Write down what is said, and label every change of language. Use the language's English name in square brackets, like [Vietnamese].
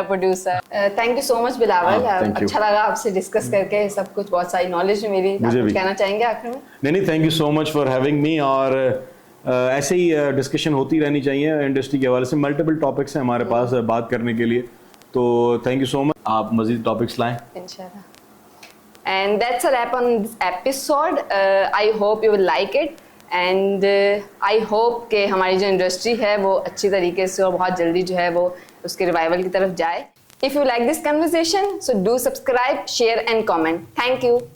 [Urdu] Producer, [English] thank you so much [Urdu] بلاول, اچھا لگا آپ سے ڈسکس کر کے سب کچھ, بہت ساری نالج میری. آپ کچھ کہنا چاہیں گے آخر میں؟ نہیں, [English] thank you so much for having me, [Urdu] اور ایسے ہی ڈسکشن ہوتی رہنی چاہیے انڈسٹری کے حوالے سے. ملٹیپل ٹاپکس ہیں ہمارے پاس بات کرنے کے لیے, تو [English] Thank you so much. [Urdu] آپ مزید ٹاپکس لائیں انشاءاللہ. [English] And that's a wrap on this episode. I hope you will like it. And I hope [Urdu] کہ ہماری جو انڈسٹری ہے وہ اچھی طریقے سے اور بہت جلدی جو ہے وہ اس کے ریوائول کی طرف جائے. [English] If you like this conversation, so do subscribe, share and comment. Thank you.